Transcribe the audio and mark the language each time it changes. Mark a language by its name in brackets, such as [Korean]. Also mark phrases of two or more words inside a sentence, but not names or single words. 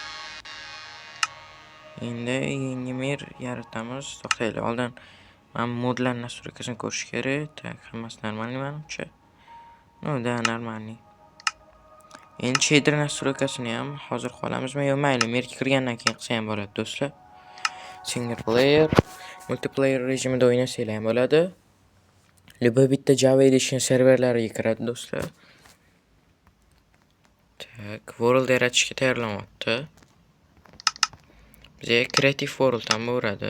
[Uzbek] Endi yangi mer yaratamiz. To'xtaylik, oldin men modlar nastroykasini ko'rish kerak. Tak, hammasi normalniy menimcha. [Russian] Да, нормальный. [Uzbek] Endi shader nastroykasini ham hozir qolamizmi yo mayli, merga kirgandan keyin qilsa ham bo'ladi do'stlar. [English] Single player, multiplayer [Uzbek] rejimida o'ynasanglar ham bo'ladi. Liboy bitta Java Edition serverlariga kiradi do'stlar. Tak, world yaratishga tayyorlanyapti. Bizga [English] creative world [Uzbek] ham bo'ladi.